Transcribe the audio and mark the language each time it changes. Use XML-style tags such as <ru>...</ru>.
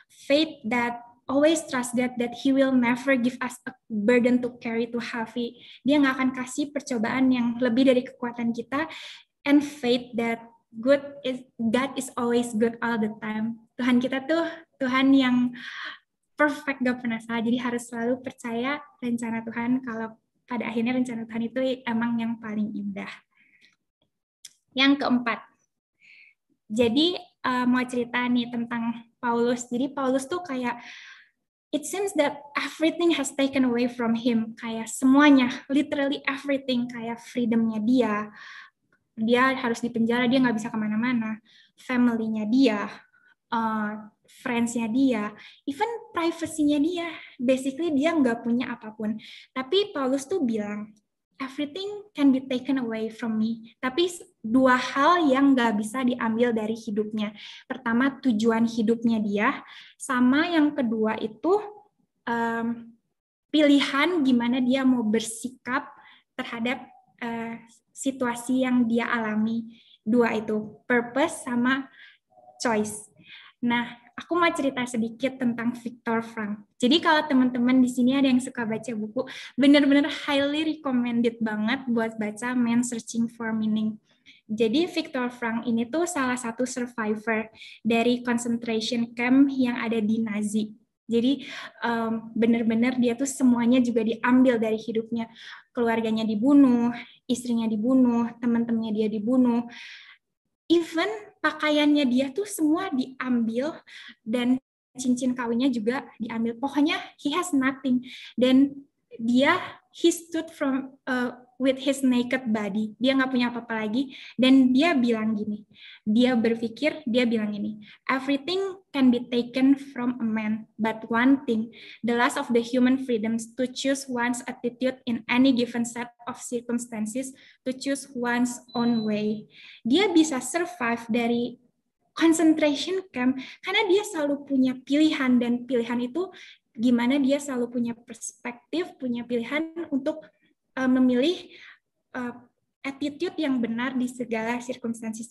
<en>Faith that always trust God that He will never give us a burden to carry too heavy.</en> <id>Dia nggak akan kasih percobaan yang lebih dari kekuatan kita.</id> <en>And faith that God is always good all the time.</en> <id>Tuhan kita tuh Tuhan yang perfect, gak pernah salah. Jadi harus selalu percaya rencana Tuhan kalau pada akhirnya rencana Tuhan itu emang yang paling indah. Yang keempat, jadi mau cerita nih tentang Paulus. Jadi Paulus tuh kayak</id> <en>it seems that everything has taken away from him.</en> <id>Kayak semuanya,</id> <en>literally everything.</en> <id>Kayak freedomnya dia harus dipenjara, dia nggak bisa kemana-mana. Family-nya dia, friends-nya dia, even privacy-nya dia. Basically dia nggak punya apapun. Tapi Paulus tuh bilang,</id> <en>everything can be taken away from me.</en> <id>Tapi dua hal yang nggak bisa diambil dari hidupnya. Pertama, tujuan hidupnya dia. Sama yang kedua itu pilihan gimana dia mau bersikap terhadap situasi yang dia alami. Dua itu, purpose sama choice. Nah, aku mau cerita sedikit tentang Viktor Frankl. Jadi kalau teman-teman di sini ada yang suka baca buku, benar-benar</id> <en>highly recommended</en> <id>banget buat baca Man Searching for Meaning. Jadi Viktor Frankl ini tuh salah satu survivor dari concentration camp yang ada di Nazi. Jadi benar-benar dia tuh semuanya juga diambil dari hidupnya. Keluarganya dibunuh, istrinya dibunuh, teman-temannya dia dibunuh. Even pakaiannya dia tuh semua diambil dan cincin kawinnya juga diambil. Pokoknya</id> <en>he has nothing.</en> <id>Dan</id> <en>he stood with his naked body.</en> <id>Dia nggak punya apa-apa lagi. Dan dia bilang gini,</id> <en>dia bilang gini, everything can be taken from a man, but one thing, the last of the human freedoms to choose one's attitude in any given set of circumstances, to choose one's own way.</en> <id>Dia bisa survive dari concentration camp karena dia selalu punya pilihan, dan pilihan itu gimana dia selalu punya perspektif, punya pilihan untuk memilih attitude yang benar di segala circumstances.</id>